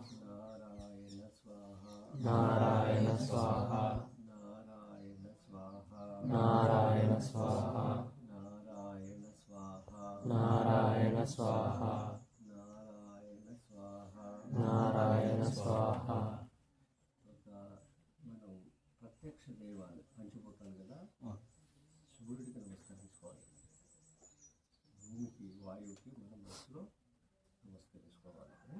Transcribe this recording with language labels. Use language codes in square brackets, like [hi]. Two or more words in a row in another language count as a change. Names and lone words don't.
[sa] नारायण नारायण स्वाहा। स्वाहा। नारायण नारायण स्वाहा। स्वाहा। नारायण नारायण स्वाहा। स्वाहा। नारायण नारायण स्वाहा। स्वाहा। [te] మనం ప్రత్యక్ష దైవాలు పంచభూతాలు కదా, సూర్యుడికి నమస్కరించుకోవాలి. భూమికి, వాయువుకి మనం మనసులో నమస్కరించుకోవాలి.